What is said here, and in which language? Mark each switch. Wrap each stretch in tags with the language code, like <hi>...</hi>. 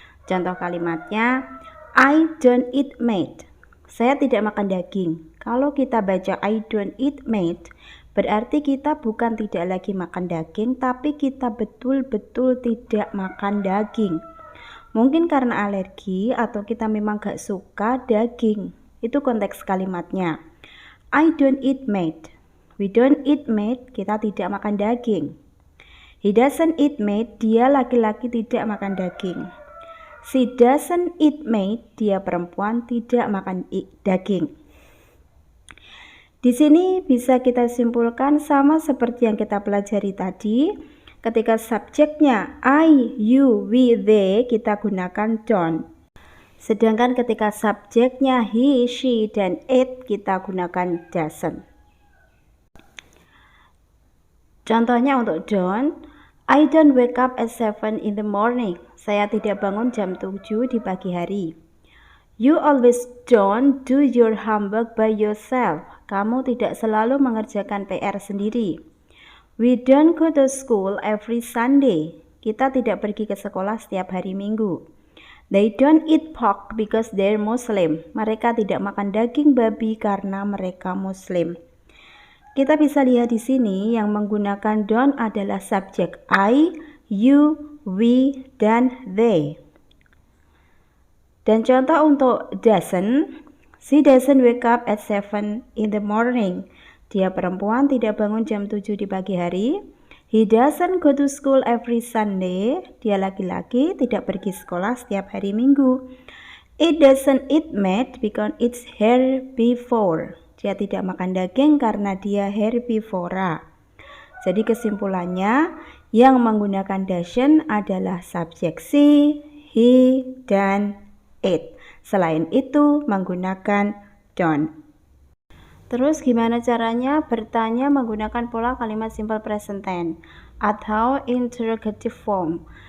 <id>Contoh kalimatnya,</id> <en>I don't eat meat.</en> <id>Saya tidak makan daging. Kalau kita baca</id> <en>I don't eat meat,</en> <id>berarti kita bukan tidak lagi makan daging, tapi kita betul-betul tidak makan daging. Mungkin karena alergi atau kita memang gak suka daging. Itu konteks kalimatnya.</id> <en>I don't eat meat. We don't eat meat,</en> <id>kita tidak makan daging.</id> <en>He doesn't eat meat,</en> <id>dia laki-laki tidak makan daging.</id> <en>She doesn't eat meat,</en> <id>dia perempuan tidak makan daging. Di sini bisa kita simpulkan sama seperti yang kita pelajari tadi. Ketika subjeknya I, you, we, they, kita gunakan don't. Sedangkan ketika subjeknya he, she, dan it, kita gunakan doesn't. Contohnya untuk</id> <en>don't, I don't wake up at 7 in the morning.</en> <id>Saya tidak bangun jam 7 di pagi hari.</id> <en>You always don't do your homework by yourself.</en> <id>Kamu tidak selalu mengerjakan PR sendiri.</id> <en>We don't go to school every Sunday.</en> <id>Kita tidak pergi ke sekolah setiap hari Minggu.</id> <en>They don't eat pork because they're Muslim.</en> <id>Mereka tidak makan daging babi karena mereka Muslim. Kita bisa lihat di sini yang menggunakan don't adalah subjek I, you, we, dan they. Dan contoh untuk</id> <en>doesn't, she doesn't wake up at 7 in the morning.</en> <id>Dia perempuan tidak bangun jam 7 di pagi hari.</id> <en>He doesn't go to school every Sunday.</en> <id>Dia laki-laki tidak pergi sekolah setiap hari Minggu.</id> <en>It doesn't eat meat because it's herbivore.</en> <id>Dia tidak makan daging karena dia herbivora. Jadi kesimpulannya, yang menggunakan doesn't adalah subjek she, he, dan it. Selain itu menggunakan don't. Terus gimana caranya bertanya menggunakan pola kalimat simple present tense atau interrogative form?</id>